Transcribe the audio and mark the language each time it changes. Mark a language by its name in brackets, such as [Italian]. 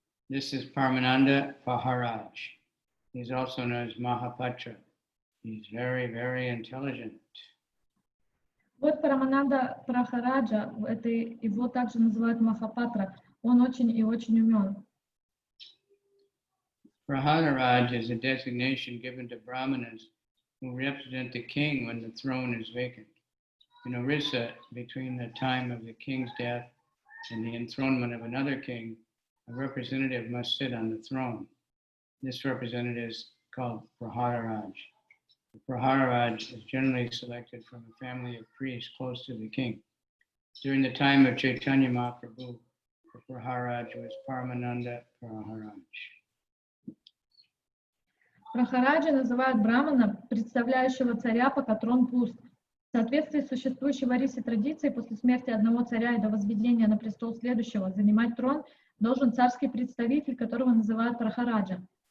[English] This is Paramananda Paharaj. He's also known as Mahapatra. He's very, very intelligent. [Russian] Вот Парамананда Прахараджа, это его также называют Махапатра. Он очень и очень умен. [English] Prahadaraj is a designation given to Brahmanas who represent the king when the throne is vacant. In Orissa, between the time of the king's death and the enthronement of another king, a representative must sit on the throne. This representative is called Prahadaraj. The Prahadaraj is generally selected from a family of priests close to the king. During the time of Chaitanya Mahaprabhu, the Prahadaraj was Paramananda Praharaj. [Russian] Прахараджи называют брамана, представляющего царя, пока трон пуст. В соответствии с существующей в Орисе традицией, после смерти одного царя и до возведения на престол следующего, занимать трон должен царский представитель, которого называют Прахараджа.